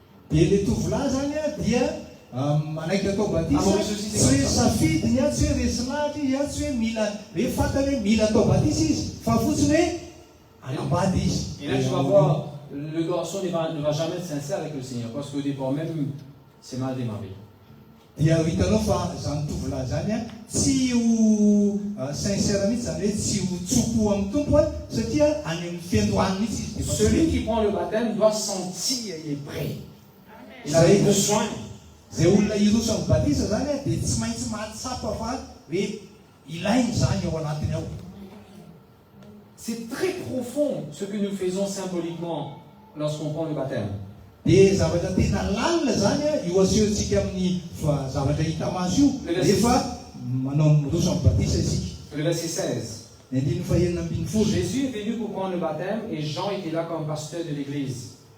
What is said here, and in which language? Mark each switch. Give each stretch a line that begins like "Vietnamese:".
Malagasy: Dia le tovolahy zany a dia manaiky atao batisa tsy hoe safidiny a tsy hoe resy lahatra izy a tsy hoe mila hoe fantany hoe mila atao batisa izy fa fotsiny hoe anambady izy.
French: Et là tu vas voir, le garçon ne va jamais être sincère avec le Seigneur parce qu'au départ même c'est mal démarré.
Malagasy: Dia hitanao fa zany tovolahy zany a tsy ho sincère mihitsy zany hoe tsy ho tsoko amin'ny tompo a satria any amin'ny fiandohany mihitsy izy.
French: Celui qui prend le baptême doit sentir il est prêt. Il a besoin.
Malagasy: Zay olona iroso amin'ny batisa zany a dia tsy maintsy mahatsapa fa hoe ilainy zany ao anatiny ao.
French: C'est très profond ce que nous faisons symboliquement lorsqu'on prend le baptême.
Malagasy: Dia zavatra tena lalina zany a io asehontsika amin'ny zavatra hita maso io rehefa manao miroso amin'ny batisa isika.
French: Le verset 16.
Malagasy: Ny andiny fahaenina ambin'ny folo.
French: Jésus est venu pour prendre le baptême et Jean était là comme pasteur de l'église.